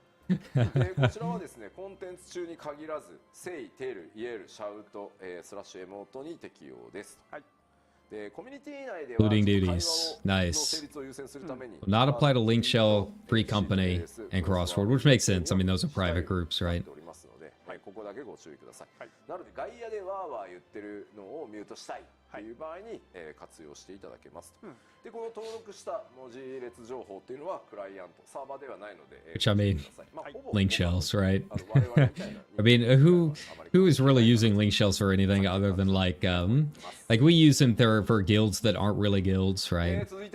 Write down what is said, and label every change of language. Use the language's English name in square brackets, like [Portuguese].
[Japanese] こちらはですね、コンテンツ中に限らず、say、tell、yell、shout、スラッシュエモートに適用です。はい。で、コミュニティ内では [English] Including duties. Nice. Not apply to link shell, free company, and crossword, which makes sense. I mean, those are private groups, right? [Japanese] ここだけご注意ください。なので外野でワーワー言ってるのをミュートしたいという場合に、活用していただけますと。で、この登録した文字列情報っていうのはクライアント、サーバーではないので、 [English] Which I mean, link shells, right? I mean, who is really using link shells for anything other than like we use them there for guilds that aren't really guilds, right?